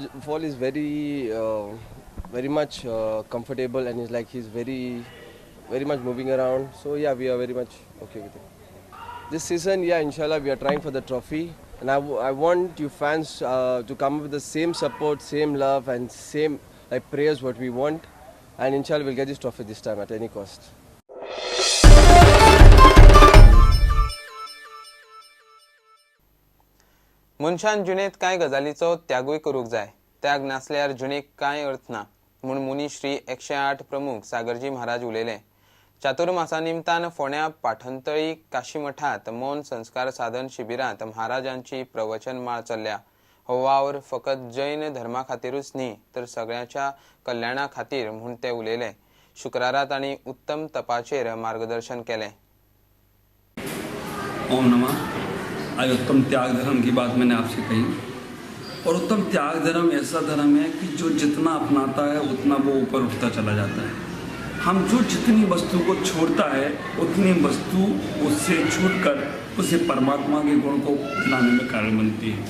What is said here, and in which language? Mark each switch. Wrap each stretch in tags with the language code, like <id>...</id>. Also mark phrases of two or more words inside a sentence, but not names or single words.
<en>Paul is very much comfortable, and he's very much moving around. So yeah, we are very much okay with it. This season, inshallah, we are trying for the trophy, and I want you fans to come up with the same support, same love, and same like prayers what we want, and inshallah we'll get this trophy this time at any cost.</en> <kok>मनशान जिणेंत कांय गजालीचो त्यागूय करूंक जाय. त्याग नासल्यार जिणेक कांय अर्थ ना म्हूण मुनीश्री 108 प्रमुख सागरजी महाराज उलयले. चातुर्मासा निमतान फोंड्या पाठंतळी काशी मठांत मौन संस्कार साधन शिबिरांत महाराजांची प्रवचन माळ चल्ल्या. हो वावर फकत जैन धर्मा खातीरूच न्ही, तर सगळ्यांच्या कल्याणा खातीर म्हूण ते उलयले. शुक्रारा तांणी उत्तम तपाचेर मार्गदर्शन केलें.</kok> <sa>ओम नमः.</sa> <hi>आज उत्तम त्याग धर्म की बात मैंने आपसे कही, और उत्तम त्याग धर्म ऐसा धर्म है कि जो जितना अपनाता है उतना वो ऊपर उठता चला जाता है. हम जो जितनी वस्तु को छोड़ता है उतनी वस्तु उससे छूटकर उसे परमात्मा के गुण को लाने में कारण बनती है.</hi>